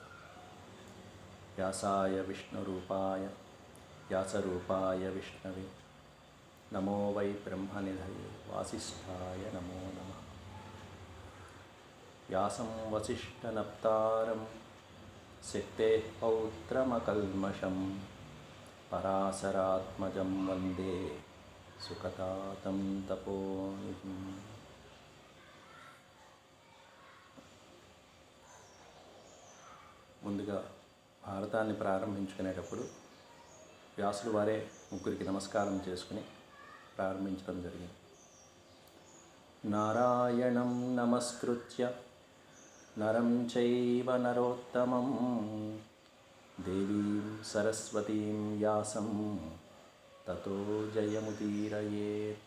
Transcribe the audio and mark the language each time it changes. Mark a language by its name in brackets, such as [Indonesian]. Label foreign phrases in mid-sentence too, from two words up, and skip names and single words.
[Sanskrit] व्यासाय विष्णुरूपाय व्यासरूपाय विष्णवे नमो वै ब्रह्मनिधये वासिष्ठाय नमो नमः। व्यासं वसिष्ठनप्तारं सिक्तेः पौत्रमकल्मषं पराशरात्मजं वन्दे सुकतातं तपोनिधिम्। [Telugu] ముందుగా భారతాన్ని ప్రారంభించుకునేటప్పుడు వ్యాసులు వారే ముగ్గురికి నమస్కారం చేసుకుని ప్రారంభించడం జరిగింది. [Sanskrit] నారాయణం నమస్కృత్య నరం చైవ నరోత్తమం దేవీం సరస్వతీం వ్యాసం తతో జయముదీరయేత్.